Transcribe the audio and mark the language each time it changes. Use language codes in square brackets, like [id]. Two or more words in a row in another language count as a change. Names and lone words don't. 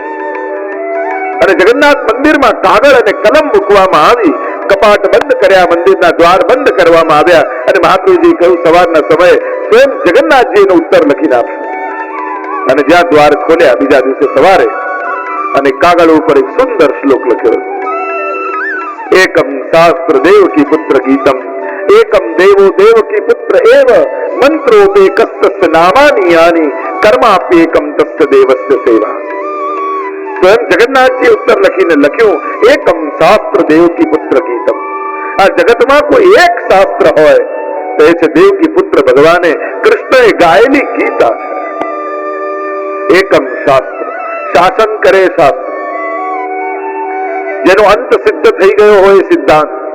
[gu] અને જગન્નાથ મંદિરમાં કાગળ અને કલમ મૂકવામાં આવી, કપાટ બંધ કર્યા, મંદિરના દ્વાર બંધ કરવામાં આવ્યા અને મહાપ્રભુજી કહ્યું સવારના સમયે સ્વયં જગન્નાથજી એનો ઉત્તર લખીને આપશે. અને જ્યાં દ્વાર ખોલ્યા બીજા દિવસે સવારે અને કાગળ ઉપર એક સુંદર શ્લોક લખ્યો, [sa] એકમ શાસ્ત્ર દેવકી પુત્ર ગીતમ एकम देवो देवकी पुत्र एव मंत्रोपेकस्य नामानि यानि कर्माप्येकम तस्य देवस्य सेवा. [gu] સ્વયં જગન્નાથજી ઉત્તર લખીને લખ્યું, [sa] એકમ શાસ્ત્ર દેવકી પુત્ર ગીતમ. [gu] આ જગતમાં કોઈ એક શાસ્ત્ર હોય તો એ છે દેવકી પુત્ર ભગવાને કૃષ્ણએ ગાયેલી ગીતા છે. [sa] એકમ શાસ્ત્ર, [gu] શાસન કરે શાસ્ત્ર, જેનો અંત સિદ્ધ થઈ ગયો હોય સિદ્ધાંત.